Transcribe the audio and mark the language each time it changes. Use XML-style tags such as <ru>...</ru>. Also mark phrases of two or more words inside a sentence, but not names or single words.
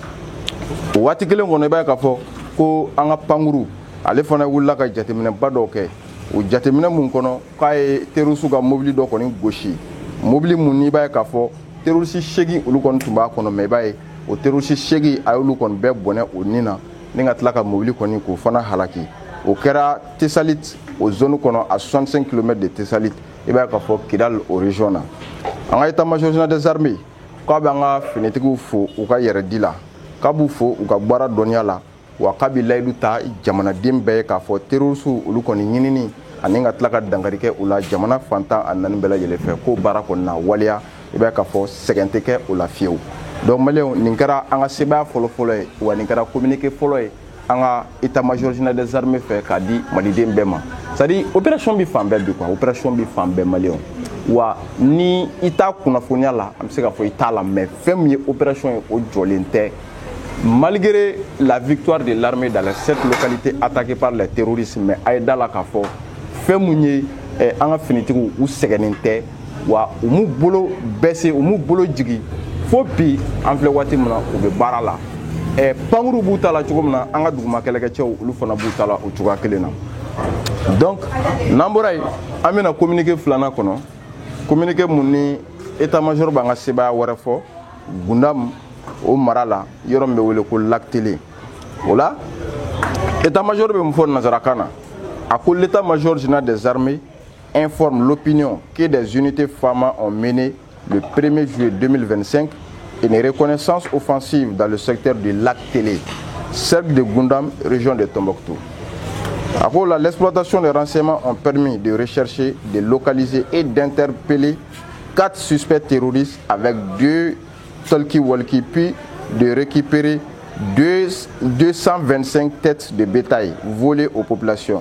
<bm>o waati kelen kɔnɔ i b'a ye k'a fɔ ko an ka pankuru ale fana wulila ka jateminɛba dɔw kɛ o jateminɛ mun kɔnɔ k'a ye terroriste ka mobili dɔ kɔni gosi mobili mun ni i b'a ye k'a fɔ terroriste 8 olu kɔni tun b'a kɔnɔ mais i b'a ye o terroriste 8 a y'olu kɔni bɛɛ bɔnɛ o nin na ni ka tila ka mobili kɔni k'o fana halaki o kɛra Tesalit o zone kɔnɔ</bm> <fr>à 65 km de Tesalit</fr> <bm>i b'a ye k'a fɔ Kidal o région na an ka</bm> <fr>état major général des armées</fr> <bm>k'a bɛ an ka finitigiw fo u ka yɛrɛdi la k'a b'u fo u ka baara dɔnniya la wa k'a bɛ layidu ta jamanaden bɛɛ ye k'a fɔ terroriste olu kɔni ɲinini ani ka tila ka dankari kɛ o la jamana fantan a naani bɛɛ lajɛlen fɛ k'o baara kɔni na waliya i b'a ye k'a fɔ sɛgɛn tɛ kɛ o la fiyewu donc maliyɛnw nin kɛra an ka sebaaya fɔlɔ-fɔlɔ ye wa nin kɛra communiqué fɔlɔ ye an ka</bm> <fr>état major général des armées</fr> <bm>fɛ k'a di maliden bɛɛ ma</bm> <fr>c'est à dire</fr> <bm>opération bɛ fan bɛɛ bi quoi opération bɛ fan bɛɛ maliyɛnw wa ni i t'a kunnafoniya la an bɛ se k'a fɔ i t'a la mais fɛn min ye opération ye o jɔlen tɛ</bm> <fr>malgré la victoire de l'armée dans les 7 localités attaquées par les terroristes</fr> <bm>mais a ye da la k'a fɔ fɛn mun ye an ka finitigiw u sɛgɛnnen tɛ wa u m'u bolo baissé u m'u bolo jigi fo bi an filɛ waati min na u bɛ baara la pankuru b'u ta la cogo min na an ka duguma kɛlɛkɛcɛw olu fana b'u ta la o cogoya kelen na donc n'an bɔra yen an bɛna communiqué filanan kɔnɔ communiqué mun ni</bm> <fr>état major</fr> <bm>b'an ka sebaaya wɛrɛ fɔ Gundam o mara la yɔrɔ min bɛ wele ko Lac Télé o la état major bɛ mun fɔ nanzarakan na a ko</bm> <fr>l'état major général des armées informe l'opinion que des unités FAMA ont mené le 1er juillet 2025 une reconnaissance offensive dans le secteur du Lac Télé, cercle de Gundam, région de Tombouctou. L'exploitation des renseignements ont permis de rechercher, de localiser et d'interpeller 4 suspects terroristes avec 2 talkie-walkie, puis de récupérer 225 têtes de bétail volées aux populations.</fr>